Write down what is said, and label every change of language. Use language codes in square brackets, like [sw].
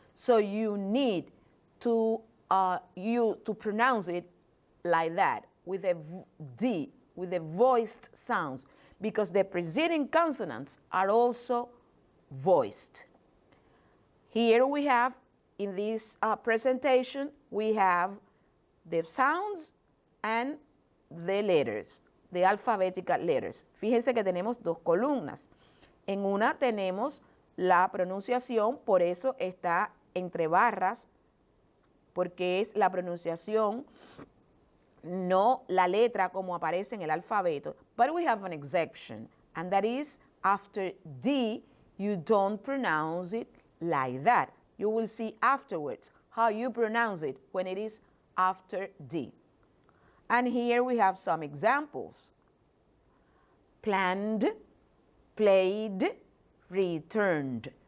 [en] So you need to pronounce it like that, with a D, with the voiced sounds, because the preceding consonants are also voiced. Here we have, in this presentation, we have the sounds and the letters, the alphabetical letters. [es] Fíjense que tenemos dos columnas. En una tenemos la pronunciación, por eso está entre barras, porque es la pronunciación, no la letra como aparece en el alfabeto. [en] But we have an exception, and that is after D, you don't pronounce it like that. You will see afterwards how you pronounce it when it is after D. And here we have some examples. Planned, played, returned.